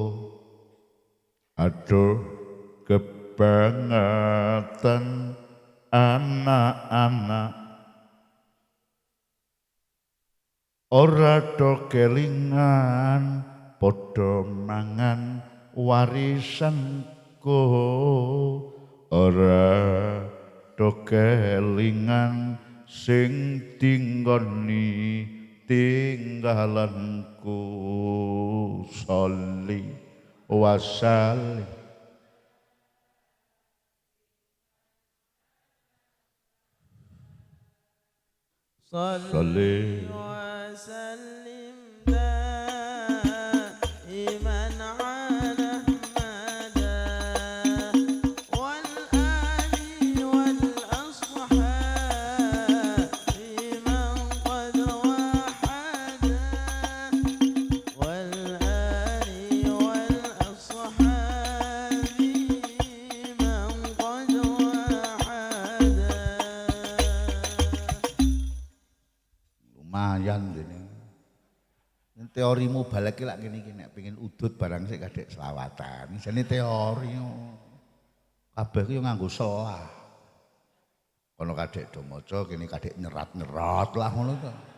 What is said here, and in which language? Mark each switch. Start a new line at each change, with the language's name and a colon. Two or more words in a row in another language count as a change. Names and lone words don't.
Javanese: Aduh kebangetan anak-anak ora do kelingan padha mangan warisanku ora do kelingan sing tinggoni tinggalanku
Arabic: صل وسلم صل وسلم دائما على أحمد والآل والأصحاب من قد وحد والآل والأصحاب من قد وحد
Javanese: lumayan dene. Teorimu balik lak ngene iki nek pengin udut barang sik kadek selawatan. Jane teori kabeh ku yo nganggo selah. Kono kadek do maca kene kadek nyerat-nyerat lah ngono to.